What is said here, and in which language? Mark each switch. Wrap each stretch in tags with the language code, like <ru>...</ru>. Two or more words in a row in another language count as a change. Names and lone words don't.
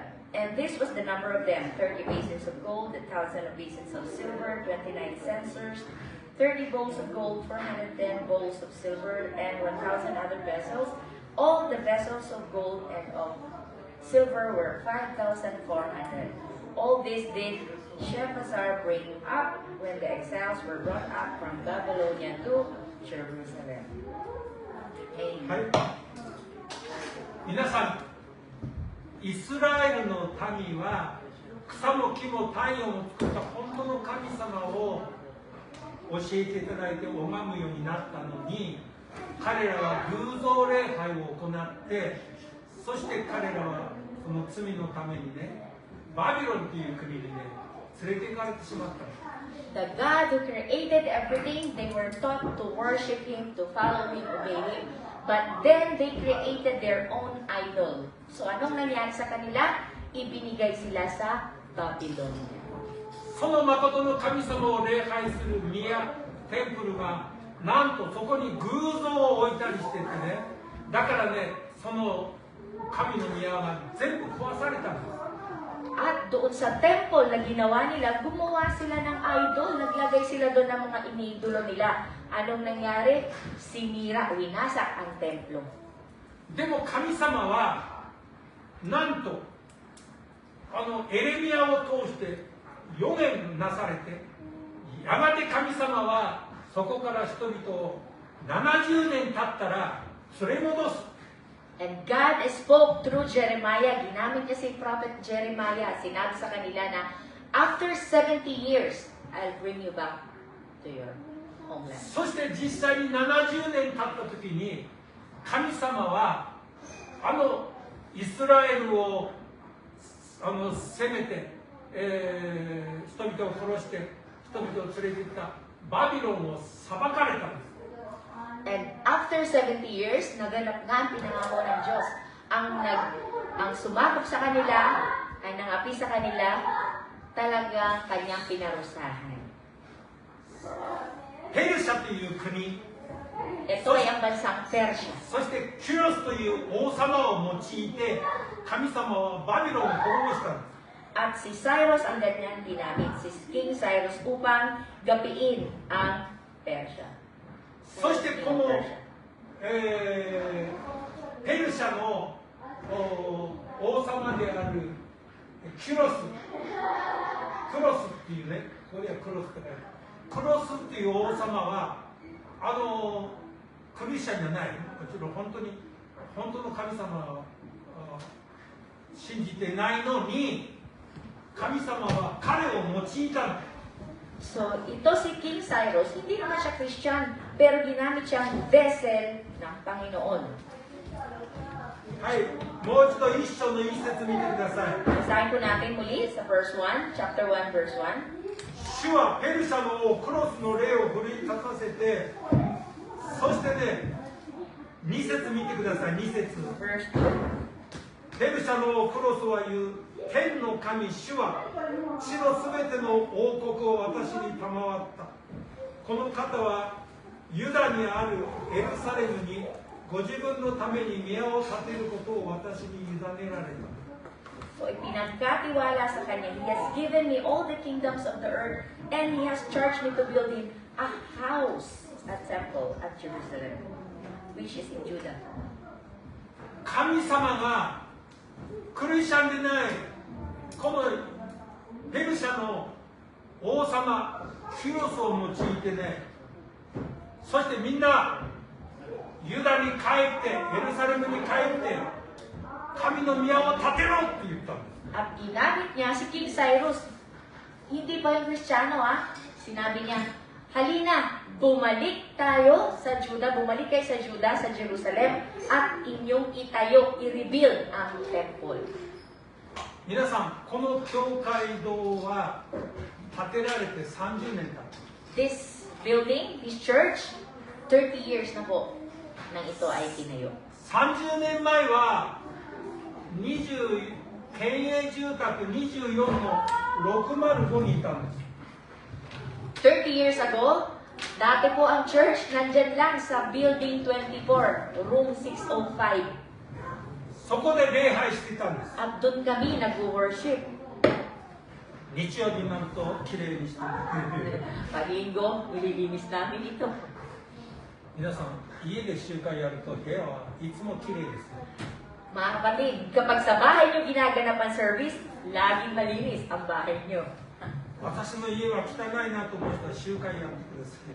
<en>And this was the number of them, 30 basins of gold, 1,000 basins of silver, 29 censers, 30 bowls of gold, 410 bowls of silver, and 1,000 other vessels. All the vessels of gold and of silver were 5,400. All this did Shebazar bring up when the exiles were brought up from Babylonia to Jerusalem. は Amen.</en> <ja>い、皆さん、イスラエルの民は草も木も太陽も作った本当の神様を教えていただいて拝むようになったのに、彼らは偶像礼拝を行って、そして彼らはその罪のためにね、バビロンという国にね、連れて行かれてしまった。</ja> <en>The God who created everything, they were taught to worship Him, to follow Him, obey Him. But then they created their own idol.</en> <tl>So anong nangyari sa kanila? Ibinigay sila sa Babylon.</tl> <ja>その誠の神様を礼拝する宮、テンプルがなんとそこに偶像を置いたりしててね、だからね、その神の宮が全部壊されたんです。</ja> <tl>At doon sa temple na ginawa nila, gumawa sila ng idol. Naglagay sila doon ng mga iniidolo nila. Anong nangyari? Sinira, winasak ang templo.</tl> <ja>でも神様はなんとエレミアを通して予言なされて、やがて神様はそこから人々を70年経ったら連れ戻す。</ja> <en>And God spoke through Jeremiah.</en> <tl>Ginamit niya si Prophet Jeremiah. Sinabi sa kanila na,</tl> <en>after 70 years, I'll bring you back to your homeland.</en> <ja>そして実際に70年経った時に神様はイスラエルを攻めて、人々を殺して人々を連れて行ったバビロンを裁かれたんです。</ja> <en>And after 70 years,</en> <tl>naganap nga ang pinangako ng Diyos. Ang sumakop sa kanila, ay nangapi sa kanila, talagang kanyang pinarusahan.</tl> <ja>ペルシャという国、</ja> <tl>Ito ay ang bansang Persia.</tl> <ja>そしてキュロスという王様を用いて神様はバビロンを滅ぼしたんです。</ja> <tl>At si Cyrus ang kanyang ginamit, si King Cyrus, upang gapiin ang Persia.</tl> <ja>そしてこの、ペルシャの王様であるキュロスっていうね、これはクロスって書いてある。クロスっていう王様はクリスチャンじゃない、もちろん本当の神様を信じてないのに、神様は彼を用いたの。</ja> <tl>So, ito si King Cyrus, hindi naman siya Christian, pero ginamit siyang vessel ng Panginoon.</tl> <ja>はい、もう一度一章の一節見てください。</ja> <tl>Basahin po natin muli sa</tl> <en>verse 1, chapter 1, verse 1.</en> <ja>主はペルシャの王クロスの霊を奮い立たせて、そしてね、2節見てください。2節。</ja> <en>Verse 2.</en> <ja>ペルシャの王クロスは言う、天の神主は地のすべての王国を私に賜った。この方はユダにあるエルサレムにご自分のために宮を建てることを私に委ねられた。</ja> <tl>So ipinagkatiwala sa kanya,</tl> <en>He has given me all the kingdoms of the earth, and He has charged me to build Him a house, a temple at Jerusalem, which is in Judah.</en> <ja>神様がクリスチャンでないこのペルシャの王様キュロスを用いてね、そしてみんなユダに帰ってエルサレムに帰って神の宮を建てろって言ったんです。</ja> <tl>At ginamit niya si King Cyrus. Hindi pa yung Kristiyano Sinabi niya, halina, bumalik tayo sa Judah, bumalik kayo sa Judah, sa Jerusalem, at inyong itayo, i-rebuild ang temple.</tl> <ja>皆さん、この教会堂は建てられて30年経った。</ja> <en>This building, this church, 30 years</en> <tl>na po nang ito ay tinayo.</tl> <ja>30 年前は20県営住宅24の605にいたんです。</ja> <en>30 years ago,</en> <tl>dati po ang church nandyan lang sa Building 24, Room 605.</tl> <ja>そこで礼拝してたんです。</ja> <tl>At doon kami nag-worship.</tl> <ja>日曜日になるときれいにして</ja> <tl>Pag-linggo, nililinis namin ito.</tl> <ja>皆さん、家で集会やると部屋はいつもきれいですよ。</ja> <tl>Mga kapatid, kapag sa bahay nyo ginaganapan service, laging malinis ang bahay nyo.</tl> <ja>私の家は汚いなと思ったら集会やってください。</ja>